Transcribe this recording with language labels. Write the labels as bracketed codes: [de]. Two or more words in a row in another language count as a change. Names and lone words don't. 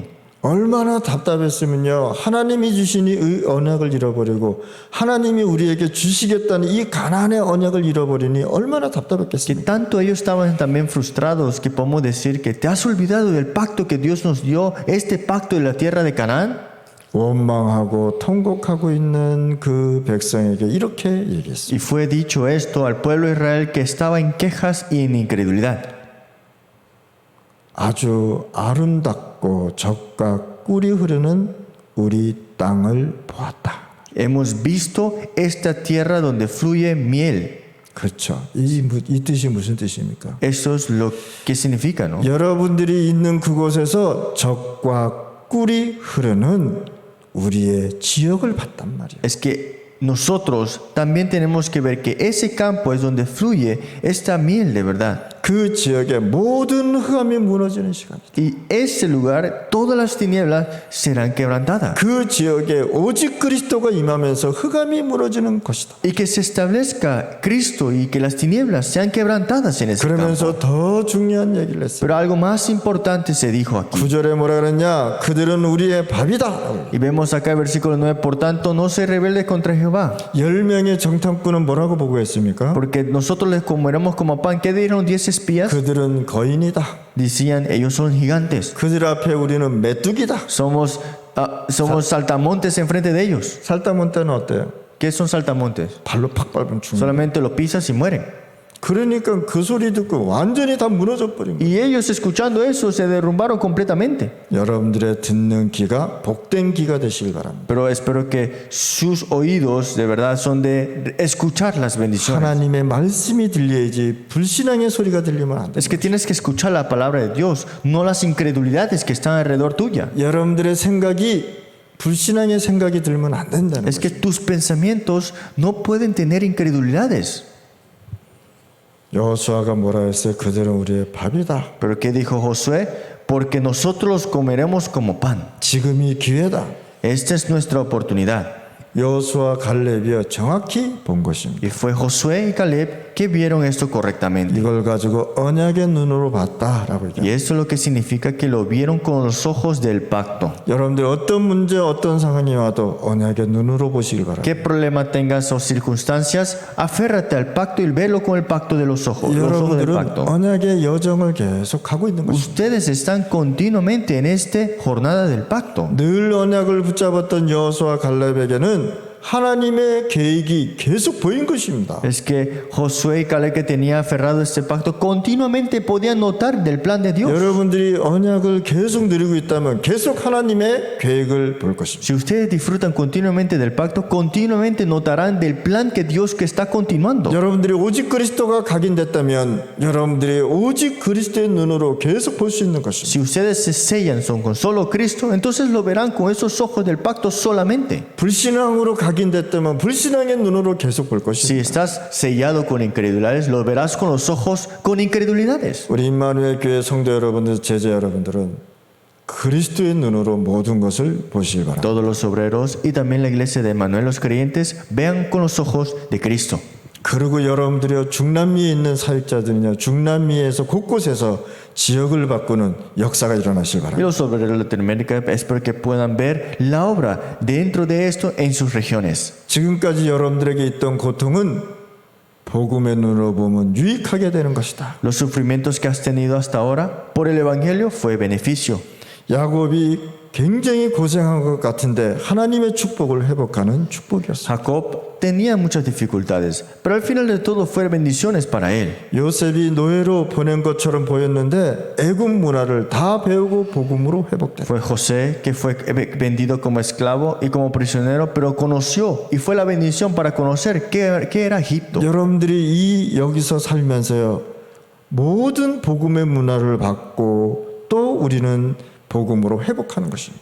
[ko] 얼마나 답답했으면요. 하나님이 주신 이 언약을 잃어버리고 하나님이 우리에게 주시겠다는 이 가나안의 언약을 잃어버리니 얼마나 [es] Que [ko] 답답했겠습니까? [es] tanto ellos estaban también frustrados que podemos decir que te has olvidado del pacto que Dios nos dio, este pacto de la tierra de Canaán. [ko] 원망하고 통곡하고 있는 그 백성에게 이렇게 얘기했습니다. [es] Y fue dicho esto al pueblo de Israel que estaba en quejas y en incredulidad. [ko] 아주 아름답고 젖과 꿀이 흐르는 우리 땅을 보았다. [es] Hemos visto esta tierra donde fluye miel. [ko] 그렇죠. 이 뜻이 무슨 뜻입니까? [es] Eso es lo que significa, ¿no? [ko] 여러분들이 있는 그곳에서 젖과 꿀이 흐르는 우리의 지역을 봤단 말이에요. [es] Es que nosotros también tenemos que ver que ese campo es donde fluye esta miel de verdad. [ko] 그 지역의 모든 흑암이 무너지는 시간이다. [es] Y ese lugar, todas las tinieblas serán quebrantadas. [ko] 그 지역에 오직 그리스도가 임하면서 흑암이 무너지는 것이다. [es] Y que se establezca Cristo y que las tinieblas sean quebrantadas en ese campo. [ko] 그러면서 더 중요한 얘기를 했어요. [es] Pero algo más importante se dijo aquí. [ko] 9절에 뭐라 그랬냐? 그들은 우리의 밥이다. [es] Y vemos acá el versículo 9, por tanto no se rebelde contra Jehová. [ko] 10명의 정탐꾼은 뭐라고 보고했습니까? [es] Porque nosotros les comeremos como pan. ¿Qué dijeron 10 espías? [ko] 그들은 거인이다. [es] Decían, ellos son gigantes. [ko] 그들 앞에 우리는 메뚜기다. [es] Somos saltamontes enfrente de ellos. [ko] 살다몬 때는 어때요? [es] ¿Qué son saltamontes? [ko] 발로 팍 밟으면 죽는. [es] Solamente lo pisas y mueren. [ko] 그러니까 그 소리 듣고 완전히 다 무너져 버린 거예요. [es] Y ellos escuchando eso se derrumbaron completamente. [ko] 여러분들의 듣는 귀가 복된 귀가 되시길 바랍니다. [es] Pero espero que sus oídos de verdad son de escuchar las bendiciones. [ko] 하나님의 말씀이 들려야지 불신앙의 소리가 들리면 안 돼. [es] Es que tienes que escuchar la palabra de Dios, no las incredulidades que están alrededor tuya. [ko] 여러분들의 생각이 불신앙의 생각이 들면 안 된다는 [es] Es que [ko] 거죠. [es] tus pensamientos no pueden tener incredulidades. [ko] 여호수아가 뭐라 했어요? 그들은 우리의 밥이다. [es] Pero ¿qué dijo Josué? Porque nosotros los comeremos como pan. [ko] 지금이 기회다. [es] Esta es nuestra oportunidad. [ko] 여호수아 갈렙이여 정확히 본 것입니다. [es] Y fue Josué y Caleb que vieron esto correctamente. [ko] 이걸 가지고 언약의 눈으로 봤다라고 [es] Y [ko] 얘기합니다. [es] esto es lo que significa que lo vieron con los ojos del pacto. [ko] 여러분들 어떤 문제, 어떤 상황이 와도 언약의 눈으로 보시길 바랍니다. [es] ¿Qué problema tengas o circunstancias? Aférrate al pacto y verlo con el pacto de los ojos del [ko] 여러분들은 [es] pacto. [ko] 언약의 여정을 계속 가고 있는 것입니다. [es] Ustedes están continuamente en esta jornada del pacto. [ko] 늘 언약을 붙잡았던 여호수아 갈렙에게는 하나님의 계획이 계속 보인 것입니다. [es] Es que Josué y Caleb, que tenía aferrado este pacto, continuamente podían notar del plan de Dios. [ko] 여러분들이 언약을 계속 누리고 있다면 계속 하나님의 계획을 볼 것입니다. [es] Si ustedes disfrutan continuamente del pacto, continuamente notarán del plan que Dios que está continuando. [ko] 여러분들이 오직 그리스도가 각인됐다면 여러분들이 오직 그리스도의 눈으로 계속 볼 수 있는 것입니다. [es] Si ustedes se sellan son con solo Cristo, entonces lo verán con esos ojos del pacto solamente. [ko] 불신앙으로 각인됐다면 불신앙의 눈으로 계속 볼 [es] Si [ko] 것입니다. [es] estás sellado con incredulidades, lo verás con los ojos con incredulidades. [ko] 우리 임마누엘 교회 성도 여러분들, 제자 여러분들은 그리스도의 눈으로 모든 것을 보시기 바랍니다. [es] Todos los obreros y también la iglesia de Emmanuel, los creyentes, vean con los ojos de Cristo. [ko] 그리고 여러분들이 중남미에 있는 사역자들이냐 중남미에서 곳곳에서 지역을 바꾸는 역사가 일어나실 [es] Y [ko] 바랍니다. [es] los obreros de Latinoamérica, espero que puedan ver la obra dentro de esto en sus regiones. [ko] 지금까지 여러분들에게 있던 고통은 복음의 눈으로 보면 유익하게 되는 것이다. [es] Los sufrimientos que has tenido hasta ahora por el Evangelio fue beneficio. [ko] 야곱이 굉장히 고생한 것 같은데 하나님의 축복을 회복하는 축복이었습니다. [es] Jacob tenía muchas dificultades, pero al final de todo fueron bendiciones para él. [ko] 요셉이 노예로 보낸 것처럼 보였는데 애굽 문화를 다 배우고 복음으로 회복됐다. [es] Fue José que fue vendido como esclavo y como prisionero, pero conoció y fue la bendición para conocer qué era Egipto. [ko] 여러분들이 여기서 살면서요 모든 복음의 문화를 받고 또 우리는 복음으로 회복하는 것입니다.